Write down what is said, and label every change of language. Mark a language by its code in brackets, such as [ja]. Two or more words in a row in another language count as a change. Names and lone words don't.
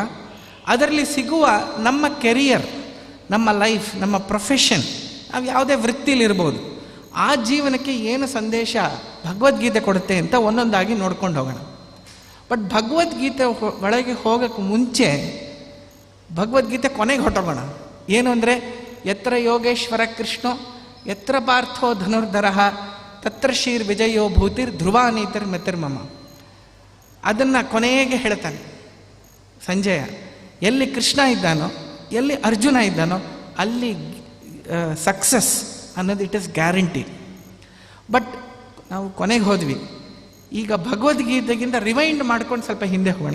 [kn] ಅದರಲ್ಲಿ ಸಿಗುವ ನಮ್ಮ ಕೆರಿಯರ್, ನಮ್ಮ ಲೈಫ್, ನಮ್ಮ ಪ್ರೊಫೆಷನ್, ನಾವು ಯಾವುದೇ ವೃತ್ತಿಲಿರ್ಬೋದು, ಆ ಜೀವನಕ್ಕೆ ಏನು ಸಂದೇಶ ಭಗವದ್ಗೀತೆ ಕೊಡುತ್ತೆ ಅಂತ ಒಂದೊಂದಾಗಿ ನೋಡ್ಕೊಂಡು ಹೋಗೋಣ. ಬಟ್ ಭಗವದ್ಗೀತೆ ಒಳಗೆ ಹೋಗೋಕ್ಕೆ ಮುಂಚೆ ಭಗವದ್ಗೀತೆ ಕೊನೆಗೆ ಹೊಟ್ಟೋಗೋಣ. ಏನು ಅಂದರೆ, [sa] ಯತ್ರ ಯೋಗೇಶ್ವರ ಕೃಷ್ಣೋ ಯತ್ರ ಪಾರ್ಥೋ ಧನುರ್ಧರಃ ತತ್ರ ಶ್ರೀರ್ ವಿಜಯೋ ಭೂತಿರ್ ಧ್ರುವ ನೀತಿರ್ ಮಿತಿರ್ಮಮ. [kn] ಅದನ್ನು ಕೊನೆಗೆ ಹೇಳ್ತಾನೆ ಸಂಜಯ, ಎಲ್ಲಿ ಕೃಷ್ಣ ಇದ್ದಾನೋ, ಎಲ್ಲಿ ಅರ್ಜುನ ಇದ್ದಾನೋ ಅಲ್ಲಿ ಸಕ್ಸಸ್ ಅನ್ನೋದು [en] it is guarantee. [kn] ಬಟ್ ನಾವು ಕೊನೆಗೆ ಹೋದ್ವಿ. ಈಗ ಭಗವದ್ಗೀತೆಗಿಂತ ರಿವೈಂಡ್ ಮಾಡ್ಕೊಂಡು ಸ್ವಲ್ಪ ಹಿಂದೆ ಹೋಗೋಣ.